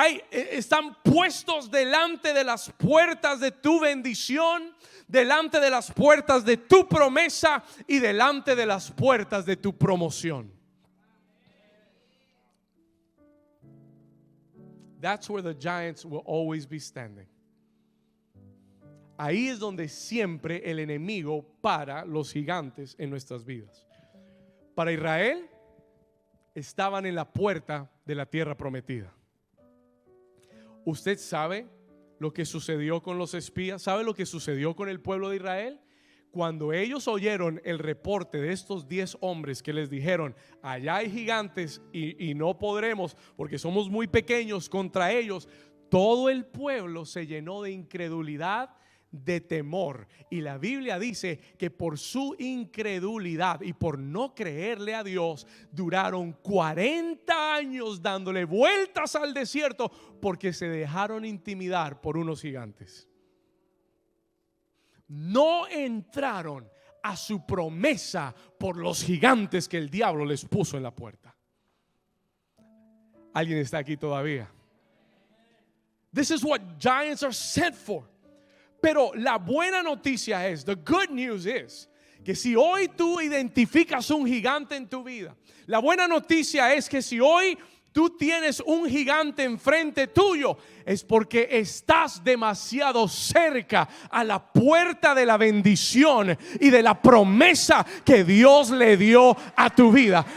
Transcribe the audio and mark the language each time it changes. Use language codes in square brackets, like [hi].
[es] Están puestos delante de las puertas de tu bendición, delante de las puertas de tu promesa y delante de las puertas de tu promoción. [en] That's where the giants will always be standing. [es] Ahí es donde siempre el enemigo para los gigantes en nuestras vidas. Para Israel, estaban en la puerta de la tierra prometida. ¿Usted sabe lo que sucedió con los espías? ¿Sabe lo que sucedió con el pueblo de Israel? Cuando ellos oyeron el reporte de estos 10 hombres que les dijeron: allá hay gigantes y no podremos porque somos muy pequeños contra ellos, todo el pueblo se llenó de incredulidad, de temor. Y la Biblia dice que por su incredulidad y por no creerle a Dios, duraron 40 años dándole vueltas al desierto porque se dejaron intimidar por unos gigantes. No entraron a su promesa por los gigantes que el diablo les puso en la puerta. ¿Alguien está aquí todavía? [en] This is what giants are sent for. [es] Pero la buena noticia es, [en] the good news is, [es] que si hoy tú identificas un gigante en tu vida, la buena noticia es que si hoy tú tienes un gigante enfrente tuyo, es porque estás demasiado cerca a la puerta de la bendición y de la promesa que Dios le dio a tu vida.